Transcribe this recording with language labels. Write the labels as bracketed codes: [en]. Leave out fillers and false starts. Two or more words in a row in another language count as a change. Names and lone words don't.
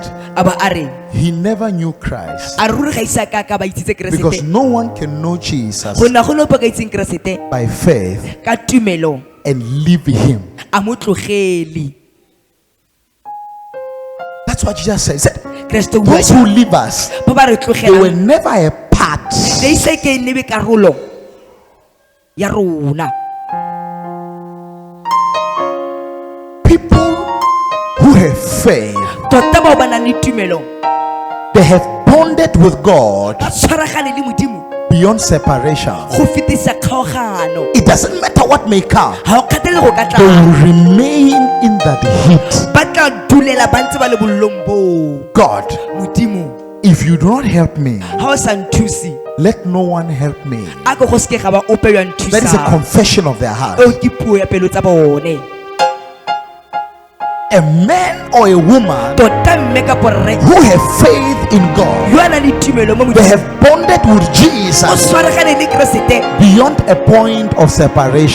[tn] Aba a re, [en] he never knew Christ. [tn] a ruri ga isa ka ba itsitse [en] Because [tn] keresete. [en] no one can know Jesus [tn] Go na go lopa ka itseng keresete [en] by faith [tn] ka tumelo [en] and leave him. [tn] a mo tlogele. [en] That's what Jesus said. He said, [tn] Kreste o [en] those who leave us, [tn] ba ba re [en] they were [tn] tlogela. [en] never a part. [tn] Le ise ke nebe karolo ya rona. [en] People who have faith, [tn] Tota ba ba nang le tumelo [en] they have bonded with God [tn] ba tshwaragane le Modimo [en] beyond separation. [tn] go fetisa kgaogano. [en] It doesn't matter what may come, [tn] Ha o kgatele go ka [en] they [tn] tla. [en] will remain in that heat. [tn] Ba tla dulela ba ntse ba le bollong boo. [en] God, [tn] Modimo [en] if you do not help me, [tn] ha o sa nthusi, [en] let no one help me. [tn] a ko go seke ga ba ope ya [en] That is a [tn] nthusa. [en] confession of their heart. [tn] O ke puo ya pelo tsa bone. [en] A man or a woman [tn] Tota mme ka porre [en] who have faith in God, [tn] yo a nang le tumelo mo [en] they [tn] Modimo. [en] have bonded with [tn] O [en] Jesus [tn] tshwaragane le keresete [en] beyond a point of separation.